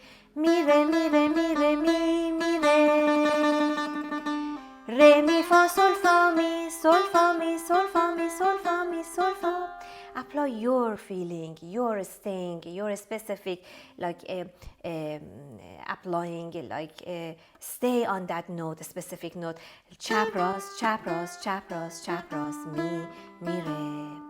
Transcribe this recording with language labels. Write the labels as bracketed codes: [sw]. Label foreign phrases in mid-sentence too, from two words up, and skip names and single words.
[en] Mi re mi re mi re mi mi re mi fa sol fa mi sol fa mi sol fa mi sol fa mi sol fa. Apply your feeling, your sting, your specific applying stay on that note, a specific note. Chapras, chapras, chapras, chapras, mi re.